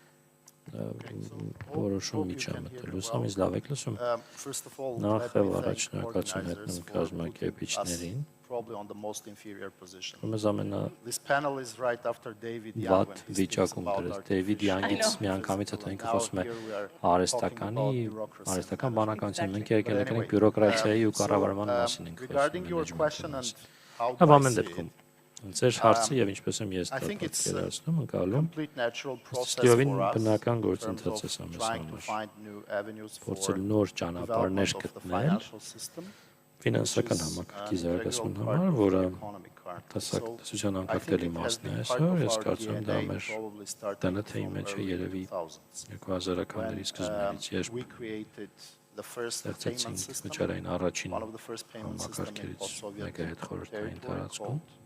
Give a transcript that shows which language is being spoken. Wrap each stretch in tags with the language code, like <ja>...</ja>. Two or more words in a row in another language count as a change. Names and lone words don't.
<en>First of all, let me thank organizers for putting us probably on the most inferior position. This panel is right after David Young when he speaks about artificial intelligence. Now here we are talking about bureaucracy. Regarding your question and how do I see it,</en> <hy>Ձեր հարցը եւ ինչպես եմ ես պատկերացնում ընկալում ստիովին բնական գործընթաց է սա մեզ համար փորձել նոր ճանապարհներ գտնել ֆինանսական համակարգի զարգացման համար, որը տեսության անկախտելի մասն է այսօր, ես կարծում եմ դա մեր ՏՆԹ-ի մեջ է երևի 2000-ականների սկզբից, երբ ստեղծեցինք վճարային առաջին համակարգերից մեկը հետ խորհրդային տարածքում,</hy>